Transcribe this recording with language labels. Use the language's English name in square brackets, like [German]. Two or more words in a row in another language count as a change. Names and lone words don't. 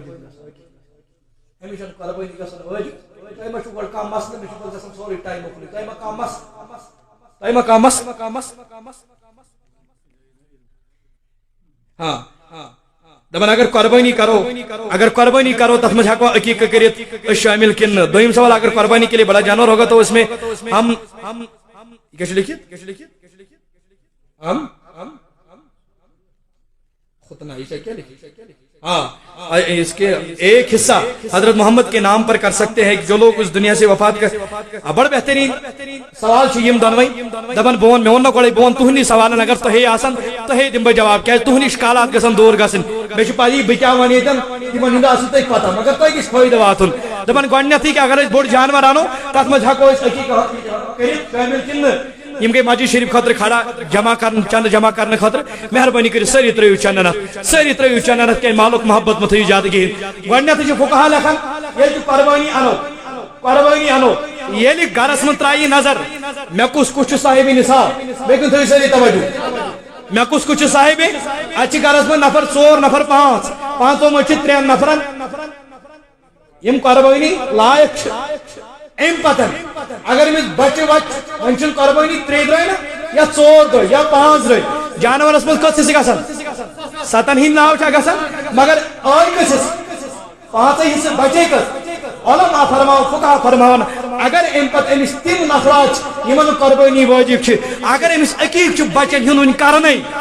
[Kashmiri] گژھان وٲجِب تۄہہِ ما چھُو گۄڈٕ کانٛہہ مسلہٕ مےٚ چھُ پتہٕ گژھان سورُے ٹایم مۄکلٕے تۄہہِ ما کانٛہہ مس ہاں دپان [Urdu] اگر قربانی کرو تتھ منٛز ہٮ۪کوا عقیٖقہ کٔرِتھ أسۍ شٲمِل کِنہٕ نہٕ دوٚیِم سوال اگر قربانی کے لیے بڑا جانور ہوگا تو اس میں ہم کیا لکھت ہم ختنہ یہ کیا لکھت ہاں اس کے ایک حصہ حضرت محمد کے نام پر کر سکتے ہیں جو لوگ اس دنیا سے وفات کر [Kashmiri] بڑا بہترین سوال یم دونوئی دپان بون مے ون گوڑے بون تہندی سوالن اگر تہی آسن تہی دم بہ جواب کیا تہندی اشکالات گژھن دور گژھن مے چھ پایی بہ کیا ون یتن تمن ہند اصل تہ پتہ مگر تہ کس فائدہ واتن دپان گۄڈنیتھٕے کہ اگر أسۍ بوٚڑ جانور انو تتھ منٛز ہٮ۪کو أسۍ عقیٖقہ کٔرِتھ شٲمِل کِنہٕ یم گئی مسجد شریف خاطر کھڑا جمع کرن چند جمع کرنے خاطر مہربانی کر ساری ترو چندنت ساری ترو چندنت کہ مالک محبت مت زیادہ گہن گۄڈنیٚتھٕے چھِ فقہا لیکھان ییٚلہِ تہِ قربٲنی انو ییٚلہِ گرس منٛز ترٛایی نظر مےٚ کُس چھُ صاحب نصاب بیٚیہِ کُن تھٲیِو سٲری توجہ مےٚ کُس چھُ صاحب اتہِ چھِ گرس منٛز نفر 4 نفر 5 پانٛژو منٛز چھِ 3 نفرن یم قربٲنی لایق چھِ امہِ پتہٕ اگر أمِس بچہِ وچہِ وۄنۍ چھُنہٕ قربٲنی 3 درٛاے نا یا 4 درٛاے یا 5 درٛاے جانورس منٛز کٔژ حصہٕ گژھان 7 ہٕنٛدۍ ناو چھا گژھان مگر ٲے کٔژ حصہٕ 5 حصہٕ بچے کٔژ علماء فرماو فقہا فرماون اگر امہِ پتہٕ أمِس تِم نفرات چھِ یِمن قربٲنی واجب چھِ اگر أمِس عقیٖق چھُ بچن ہُنٛد وُنہِ کرنے